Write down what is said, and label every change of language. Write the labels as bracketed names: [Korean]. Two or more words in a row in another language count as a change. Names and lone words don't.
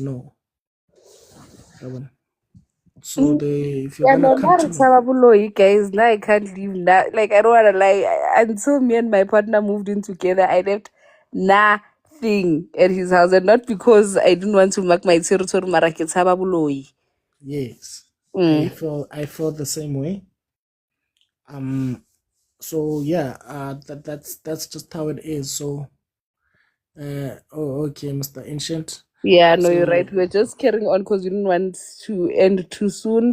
[English] No. So if you're Yeah, gonna no, come not to me, Buloyi, guys. Now I can't leave now. Like, I don't wanna lie. Until me and my partner moved in together, I left nothing at his house. And not because I didn't want to mark my territory, [Tswana] mara ke tshaba Buloyi. [English] yes, Mm. I felt the same way. So yeah, that's just how it is. So okay, Mr. Ancient. Yeah, no, you're So right. We're just carrying on because we didn't want to end too soon.